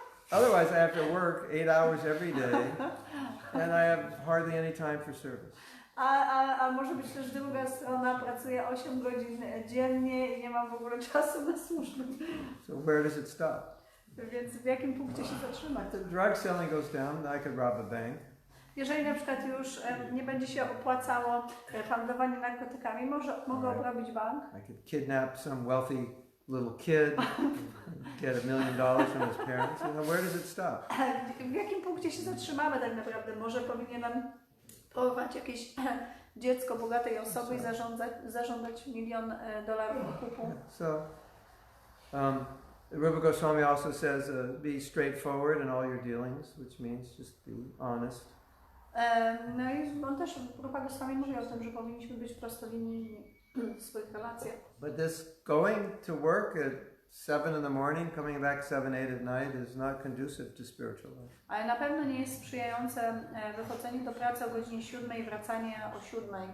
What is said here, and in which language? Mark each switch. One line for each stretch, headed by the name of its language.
English: Otherwise I have to work 8 hours every day and I have hardly any time for service.
Polish: A może być też druga strona, pracuję 8 godzin dziennie i nie mam w ogóle czasu na służbę.
English: So where does it stop?
Polish: Więc w jakim punkcie się zatrzymać?
English: The drug selling goes down, I could rob a bank.
Polish: Jeżeli na przykład już nie będzie się opłacało handlowanie narkotykami, mogę obrobić bank.
English: I could kidnap some wealthy little kid, get $1 million from his parents. You know, where does it stop?
Polish: W jakim punkcie się zatrzymamy tak naprawdę? Może powinienem porwać jakieś dziecko bogatej osoby i zażądać $1 milion kupu.
English: So, Rupa Goswami also says, be straightforward in all your dealings, which means just be honest.
Polish: No i on też, Rupa Goswami mówi o tym, że powinniśmy być prostolinijni w swoich relacjach.
English: But this going to work at 7 in the morning, coming back 7, 8 at night is not conducive to spiritual life.
Polish: Ale na pewno nie jest sprzyjające wychodzenie do pracy o godzinie 7 i wracanie o 7.